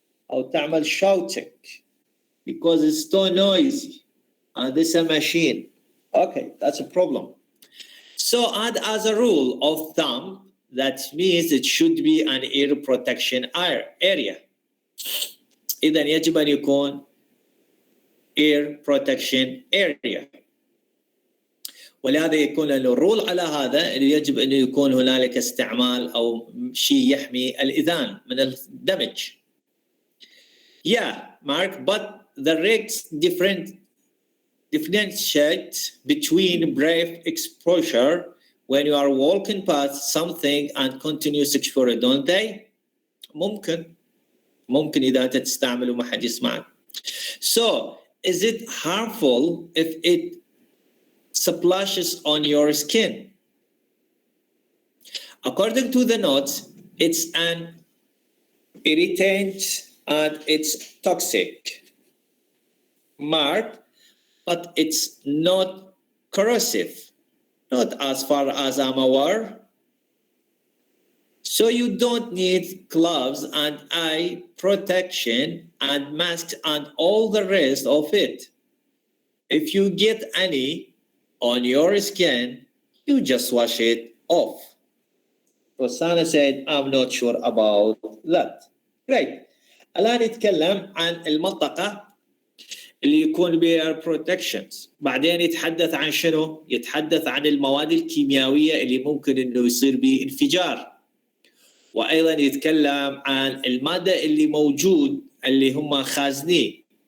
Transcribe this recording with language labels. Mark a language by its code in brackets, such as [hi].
[ar] أو تعمل [en] shouting because it's so noisy and this is a machine. Okay, that's a problem. So and as a rule of thumb, that means it should be an air protection area. [ar] إذن يجب أن يكون [en] air protection area. [ar] ولهذا يكون له الرول على هذا يجب أن يكون هنالك استعمال أو شيء يحمي الإذان من الدمج. [en] Yeah, Mark, but the regs differentiate between brief exposure when you are walking past something and continuous exposure, don't they? [ar] ممكن إذا أنت تستعمل وما حد يسمعك. [en] So, is it harmful if it splashes on your skin? According to the notes, it's an irritant and it's toxic. Mark, but it's not corrosive. Not as far as I'm aware. So you don't need gloves and eye protection and masks and all the rest of it. If you get any on your skin, you just wash it off. Rosanna said, I'm not sure about that. Great. [ar] الآن يتكلم عن المنطقة اللي يكون بها protections. بعدين يتحدث عن شنو؟ يتحدث عن المواد الكيميائية اللي ممكن إنه يصير به انفجار. وأيضا يتكلم عن المادة اللي موجود اللي هم خازنين.